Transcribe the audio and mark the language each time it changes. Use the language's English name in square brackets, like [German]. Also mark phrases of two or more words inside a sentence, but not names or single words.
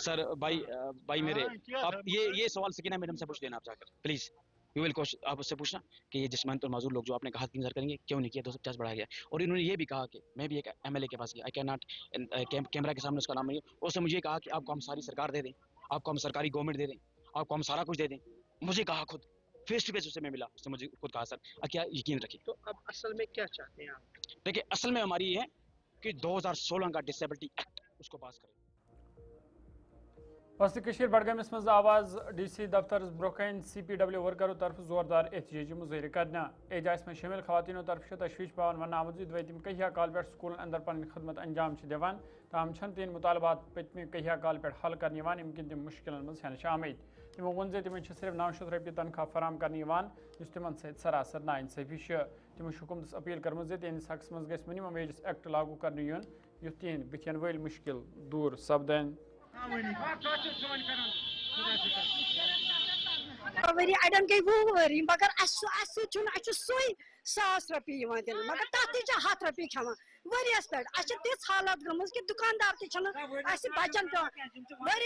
[Urdu] سر بھائی میرے آپ یہ سوال سکینہ میڈم سے پوچھ لینا آپ جا کر [English] please you will [Urdu] آپ اس سے پوچھنا کہ یہ جسمانی طور معذور لوگ جو آپ نے کہا 3,000 کریں گے کیوں نہیں کیا 250 بڑھایا گیا اور انہوں نے یہ بھی کہا کہ میں بھی ایک ایم ایل اے کے پاس گیا [English] I can not [Urdu] کیمرہ کے سامنے اس کا نام نہیں اس نے مجھے کہا کہ آپ کو ہم ساری سرکار دے دیں آپ کو ہم سرکاری گورنمنٹ دے دیں آپ کو ہم سارا کچھ دے دیں مجھے کہا خود [English] face to face [Urdu] اس سے میں ملا اس نے مجھے خود کہا سر کیا یقین رکھیے تو اب اصل میں کیا چاہتے ہیں آپ دیکھیے اصل میں ہماری یہ ہے کہ 2016 کا [English] disability act [Urdu] اس کو پاس کریں [Kashmiri] وسط کشیر بڈگامس مز آواز ڈی سی دفتر برکن سی پی ڈبلیو ورکرو طرف زوردار احتجاجی مظاہرہ کرنا احتجاج میں شامل خواتینوں طرف تشویش پاون ون آمت دم کہیا کال پہ سکول اندر پن خدمت انجام دان تاہم چھن تہند مطالبات پتمہ کہیا کال پہ حل کرنے یمکن تم مشکلن مز ہینہ آمت تمو ون تمن صرف 900 رۄپیہِ تنخواہ فراہم کرنے اس تمن ست سراسر ناانصافی تمو حکومتس اپیل کرم تہندس حقس مز گژھِ [English] minimum wages act [Kashmiri] لاگو کرنے یون یُتھ تہند بتھین ول مشکل دور سپدن ؤری اڑین گٔے 20 ؤری مگر سُے 100 رۄپیہِ یِوان دِنہٕ مگر تَتھ تہِ چھِ 100 رۄپیہِ کھٮ۪وان ؤریَس پٮ۪ٹھ اَسہِ چھِ تِژھ حالت گٔمٕژ کہِ دُکاندار تہِ چھِنہٕ اَسہِ بَچَن پٮ۪وان ؤری